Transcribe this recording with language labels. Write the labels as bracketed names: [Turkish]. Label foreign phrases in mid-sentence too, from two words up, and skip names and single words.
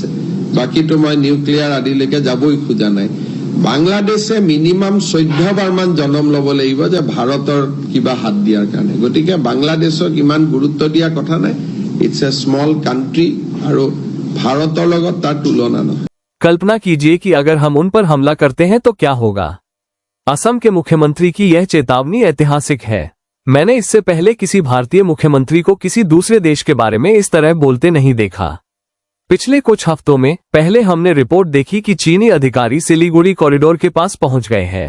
[Assamese] বাকীটো মই নিউক্লিয়াৰ আদিলৈকে যাবই খোজা নাই। বাংলাদেশে মিনিমাম 14 বাৰ মান জনম ল'ব লাগিব যে ভাৰতৰ কিবা হাত দিয়াৰ কাৰণে। গতিকে বাংলাদেশক ইমান গুৰুত্ব দিয়া কথা নাই। [English] It's a small country [Assamese] আৰু ভাৰতৰ লগত তাৰ তুলনা নহয়। [Hindi] कल्पना कीजिए कि अगर हम उन पर हमला करते हैं तो क्या होगा। असम के मुख्यमंत्री की यह चेतावनी ऐतिहासिक है। मैंने इससे पहले किसी भारतीय मुख्यमंत्री को किसी दूसरे देश के बारे में इस तरह बोलते नहीं देखा। पिछले कुछ हफ्तों में पहले हमने रिपोर्ट देखी कि चीनी अधिकारी सिलीगुड़ी कॉरिडोर के पास पहुंच गए हैं।